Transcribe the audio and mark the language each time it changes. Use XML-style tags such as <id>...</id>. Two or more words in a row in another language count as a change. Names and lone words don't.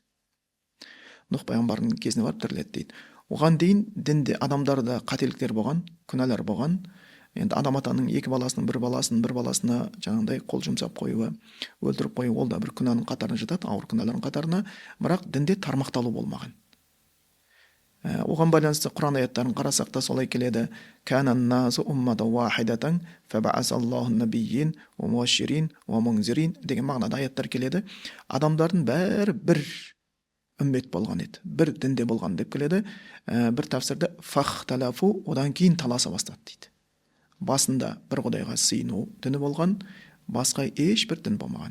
<kk>Нұх пайғамбардың кезіне барып тіріледі дейді. Оған дейін дінде адамдарда қателіктер болған, күнәлар болған. Енді адам атаның екі баласының бір баласына жаңағыдай қол жұмсап қоюы, өлтіріп қою, ол да бір күнәнің қатарына жатады, ауыр күнәлардың қатарына, бірақ дінде тармақталу болмаған. Оған байланысты Құран аяттарын қарасақ та солай келеді.</kk> <ar>كان الناس أمة واحدة فبعث الله نبيين ومبشرين ومنذرين</ar> <kk>деген мағынада аяттар келеді. Адамдардың бәрі бір үммет болған еді, бір дінде болған деп келеді. Бір тәфсірде фахталафу, одан кейін таласа бастады дейді. Басында бір құдайға сыйыну діні болған, басқа ешбір дін болмаған.</kk>